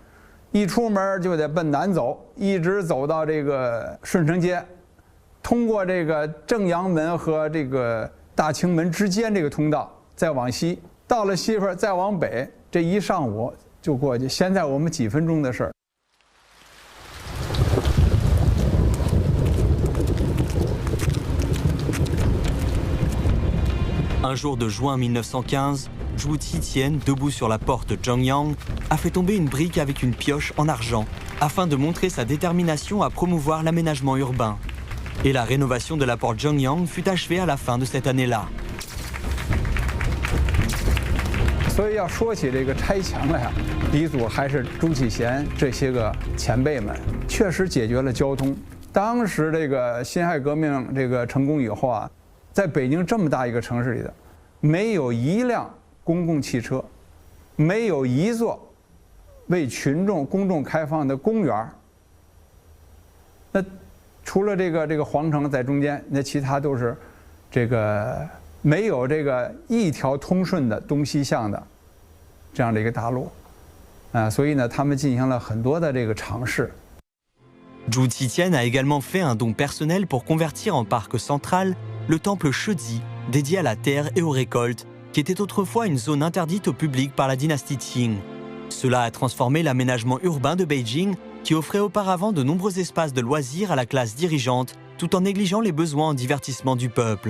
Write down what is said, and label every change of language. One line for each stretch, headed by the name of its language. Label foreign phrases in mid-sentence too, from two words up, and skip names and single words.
Chinese: 一出门就得奔南走，一直走到这个顺城街，通过这个正阳门和这个大清门之间这个通道，再往西，到了西边再往北，这一上午就过去。现在我们几分钟的事儿。
French: Un jour de juin 1915, Zhu Zitian, debout sur la porte Zhongyang, a fait tomber une brique avec une pioche en argent afin de montrer sa détermination à promouvoir l'aménagement urbain. Et la rénovation de la porte Zhongyang fut achevée à la fin de cette année-là.
Chinese: 所以要说起这个拆墙来，鼻祖还是朱启贤这些个前辈们，确实解决了交通。当时这个辛亥革命这个成功以后啊，在北京这么大一个城市里的，没有一辆公共汽车，没有一座为公众开放的公园。那除了这个皇城在中间，那其他都是这个没有这个一条通顺的东西向的这样的一个大路啊，所以呢，他们进行了很多的这个尝试。
French: Zhu Zitian a également fait un don personnel pour convertir en parc central le temple Shezi, dédié à la terre et aux récoltes, qui était autrefois une zone interdite au public par la dynastie Qing. Cela a transformé l'aménagement urbain de Beijing, qui offrait auparavant de nombreux espaces de loisirs à la classe dirigeante, tout en négligeant les besoins en divertissement du peuple.